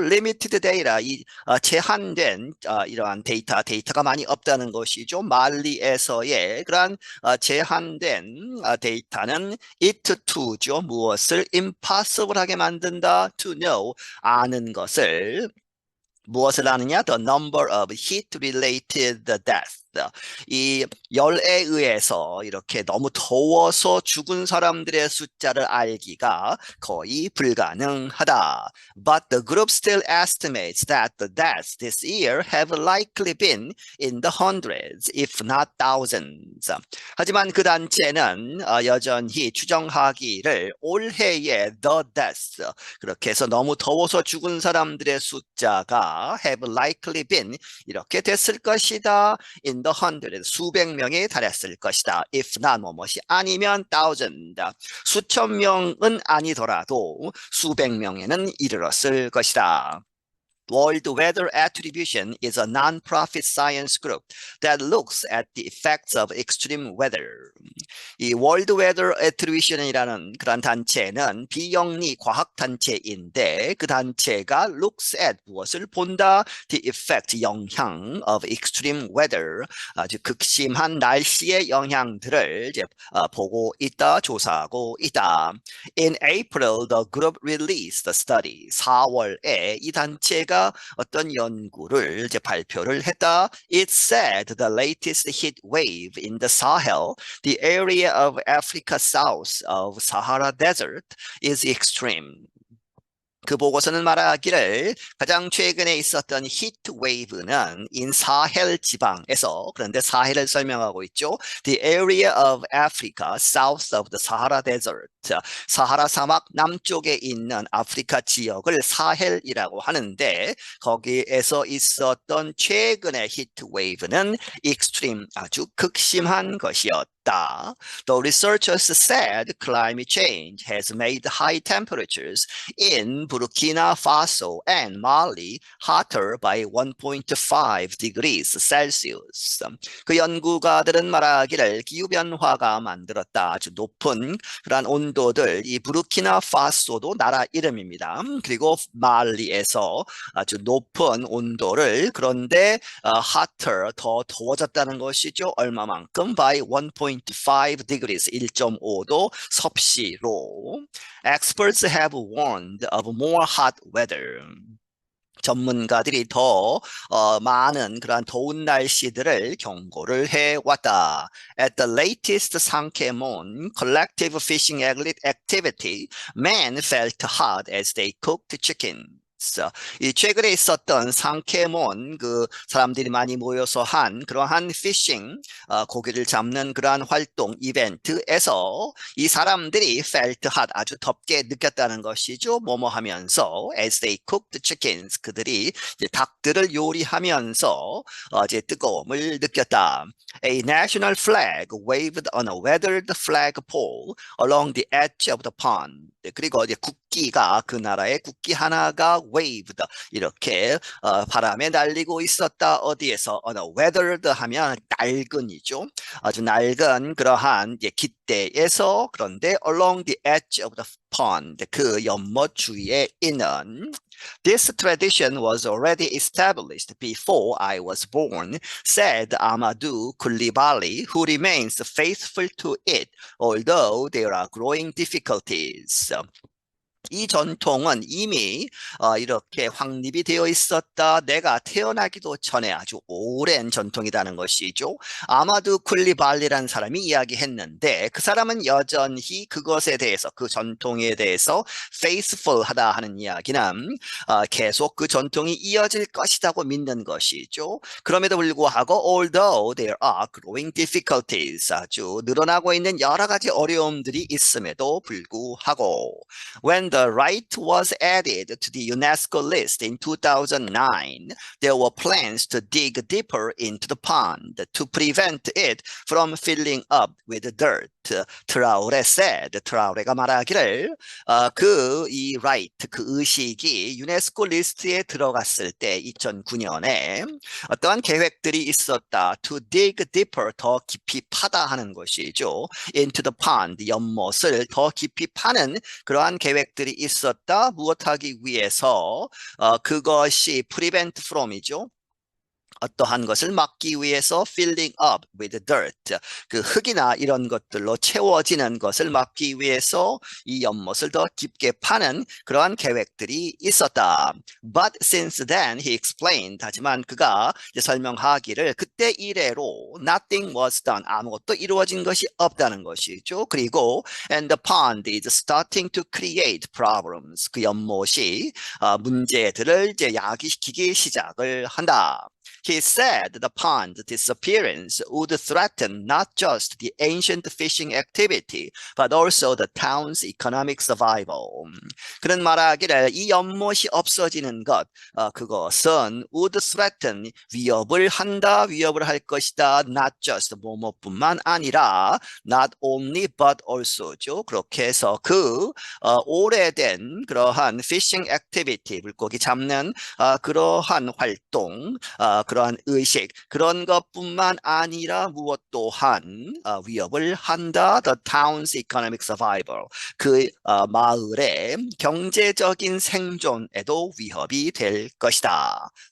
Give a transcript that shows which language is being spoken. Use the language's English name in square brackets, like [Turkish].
[Korean] 리미티드 데이터, 이 제한된 이러한 데이터가 많이 없다는 것이죠. 말리에서의 그러한 제한된 데이터는 [English] it to [Korean] 죠. 무엇을 [English] impossible [Korean] 하게 만든다. [English] to know, [Korean] 아는 것을. 무엇을 아느냐? [English] The number of heat-related deaths. [Korean] 이 열에 의해서 이렇게 너무 더워서 죽은 사람들의 숫자를 알기가 거의 불가능하다. [English] But the group still estimates that the deaths this year have likely been in the hundreds, if not thousands. [Korean] 하지만 그 단체는 여전히 추정하기를 올해의 [English] the deaths, [Korean] 그렇게 해서 너무 더워서 죽은 사람들의 숫자가 [English] have likely been [Korean] 이렇게 됐을 것이다. [English] in the hundred [Korean] 수백 명에 달했을 것이다. [English] if not [Korean] 뭐뭇이 아니면 [English] thousand [Korean] 수천 명은 아니더라도 수백 명에는 이르렀을 것이다. [English] World Weather Attribution is a non-profit science group that looks at the effects of extreme weather. [Korean] 이 World Weather Attribution이라는 그런 단체는 비영리 과학 단체인데 그 단체가 [English] looks at [Korean] 무엇을 본다? [English] The effect [Korean] 영향 [English] of extreme weather [Korean] 아주 극심한 날씨의 영향들을 이제 보고 있다, 조사하고 있다. [English] In April, the group released a study. [Korean] 4월에 이 단체가 어떤 연구를 이제 발표를 했다. [English] It said the latest heat wave in the Sahel, the area of Africa south of Sahara Desert, is extreme. [Korean] 그 보고서는 말하기를 가장 최근에 있었던 히트 웨이브는 인 사헬 지방에서 그런데 사헬을 설명하고 있죠. [English] The area of Africa south of the Sahara Desert. [Korean] 사하라 사막 남쪽에 있는 아프리카 지역을 사헬이라고 하는데 거기에서 있었던 최근의 히트 웨이브는 익스트림 아주 극심한 것이었다. [English] The researchers said climate change has made high temperatures in Burkina Faso and Mali hotter by 1.5 degrees Celsius. [Korean] 그 연구가들은 말하기를 기후변화가 만들었다. 아주 높은 그러한 온도들, 이 부르키나 파소도 나라 이름입니다. 그리고 말리에서 아주 높은 온도를 그런데 [English] hotter, [Korean] 더 더워졌다는 것이죠. 얼마만큼? [English] by 1.5 degrees, [Korean] 1.5도 섭씨로. [English] Experts have warned of more hot weather. [Korean] 전문가들이 더 많은 그러한 더운 날씨들을 경고를 해왔다. [English] At the latest 상케몬 collective fishing activity, men felt hot as they cooked chicken. [Korean] 이 최근에 있었던 상케몬 그 사람들이 많이 모여서 한 그러한 피싱 고기를 잡는 그러한 활동 이벤트에서 이 사람들이 [English] felt hot [Korean] 아주 덥게 느꼈다는 것이죠. 뭐뭐 하면서 [English] as they cooked chickens [Korean] 그들이 이제 닭들을 요리하면서 이제 뜨거움을 느꼈다. [English] A national flag waved on a weathered flagpole along the edge of the pond. [Korean] 그리고 이제 국기가 그 나라의 국기 하나가 [English] waved [Korean] 이렇게 바람에 날리고 있었다. 어디에서 [English] on a weathered [Korean] 하면 낡은이죠. 아주 낡은 그러한 이제 깃대에서 그런데 [English] along the edge of the pond [Korean] 그 연못 주위에 있는 [English] This tradition was already established before I was born, said Amadou Coulibaly, who remains faithful to it, although there are growing difficulties. [Korean] 이 전통은 이미 이렇게 확립이 되어 있었다. 내가 태어나기도 전에 아주 오랜 전통이라는 것이죠. 아마두 쿨리발리라는 사람이 이야기했는데 그 사람은 여전히 그것에 대해서 그 전통에 대해서 faithful하다 하는 이야기는 계속 그 전통이 이어질 것이라고 믿는 것이죠. 그럼에도 불구하고 [English] although there are growing difficulties [Korean] 아주 늘어나고 있는 여러 가지 어려움들이 있음에도 불구하고 [English] When the rite was added to the UNESCO list in 2009, there were plans to dig deeper into the pond to prevent it from filling up with dirt. [Korean] 트라우레 said, 트라우레가 말하기를 이 rite, 그 의식이 유네스코 리스트에 들어갔을 때 2009년에 어떠한 계획들이 있었다. [English] To dig deeper, [Korean] 더 깊이 파다 하는 것이죠. [English] Into the pond, [Korean] 연못을 더 깊이 파는 그러한 계획들이 있었다. 무엇하기 위해서 그것이 [English] prevent from [Korean] 이죠. 어떠한 것을 막기 위해서 [English] filling up with dirt, [Korean] 그 흙이나 이런 것들로 채워지는 것을 막기 위해서 이 연못을 더 깊게 파는 그러한 계획들이 있었다. [English] But since then, he explained, [Korean] 하지만 그가 이제 설명하기를 그때 이래로 [English] nothing was done, [Korean] 아무것도 이루어진 것이 없다는 것이죠. 그리고 [English] and the pond is starting to create problems, [Korean] 그 연못이 문제들을 이제 야기시키기 시작을 한다. [English] He said the pond disappearance would threaten not just the ancient fishing activity, but also the town's economic survival. [Korean] 그런 말하기를 이 연못이 없어지는 것, 그것은 [English] would threaten, [Korean] 위협을 한다, 위협을 할 것이다. [English] Not just, [Korean] 뭐뭐뿐만 아니라 [English] not only but also [Korean] 죠. 그렇게 해서 오래된 그러한 [English] fishing activity, [Korean] 물고기 잡는 그러한 활동, 그러한 의식, 그런 것뿐만 아니라 무엇 또한 위협을 한다. [English] The town's economic survival, [Korean] 그 마을의 경제적인 생존에도 위협이 될 것이다.